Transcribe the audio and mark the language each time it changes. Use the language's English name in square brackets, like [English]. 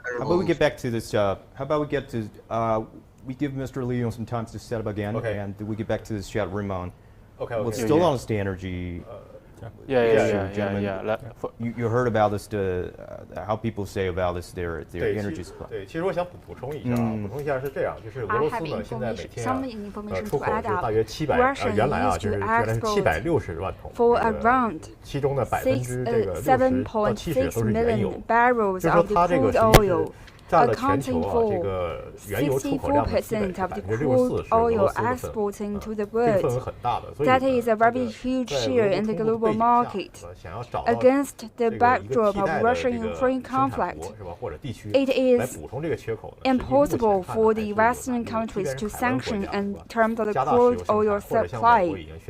[English] How about we get back to this? How about we get to we give Mr. Leon some time to set up again, and we get back to this chat room on. Okay. Well, still on the energy. Yeah. You heard about this, how people say about this their energy supply. [Chinese] 对，其实我想补充一下是这样，就是俄罗斯呢现在每天出口是大约原来是760万桶，其中呢60%到70%都是原油，就是说它这个实际是占了全球这个原油出口量的64%是俄罗斯的份额，这个份额很大的，所以 [English] That is a very huge share in the global market. Against the backdrop of Russia-Ukraine conflict, it is impossible for the Western countries to sanction in terms of the crude oil supply.